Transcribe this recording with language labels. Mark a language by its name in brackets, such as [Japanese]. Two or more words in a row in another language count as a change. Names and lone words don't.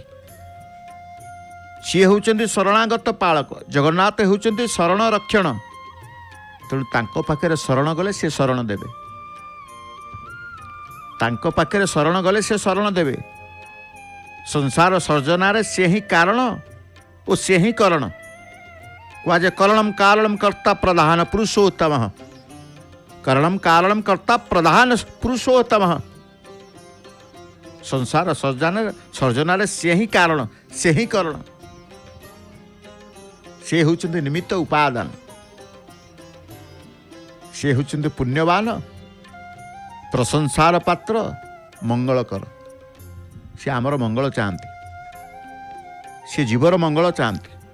[Odia] ସିଏ ହେଉଛନ୍ତି ଶରଣାଗତ ପାଳକ, ଜଗନ୍ନାଥ ହେଉଛନ୍ତି ଶରଣ ରକ୍ଷଣ। ତେଣୁ ତାଙ୍କ ପାଖରେ ଶରଣ ଗଲେ ସେ ଶରଣ ଦେବେ, ତାଙ୍କ ପାଖରେ ଶରଣ ଗଲେ ସେ ଶରଣ ଦେବେ। ସଂସାର ସର୍ଜନାରେ ସେ ହିଁ କାରଣ ଓ ସେ ହିଁ କରଣ। କୁହାଯାଏ [Sanskrit] କरणम कारणम कर्ता प्रधान पुरुषोत्तम, करणम कारणम कर्ता प्रधान पुरुषोत्तम। [Odia] ସଂସାର ସର୍ଜନାରେ ସେ ହିଁ କାରଣ, ସେ ହିଁ କରଣ, ସେ ହେଉଛନ୍ତି ନିମିତ୍ତ ଉପାଦାନ, ସେ ହେଉଛନ୍ତି ପୁଣ୍ୟବାନ, ପ୍ରଶଂସାର ପାତ୍ର, ମଙ୍ଗଳକର। ସେ ଆମର ମଙ୍ଗଳ ଚାହାନ୍ତି, ସେ ଜୀବର ମଙ୍ଗଳ ଚାହାନ୍ତି।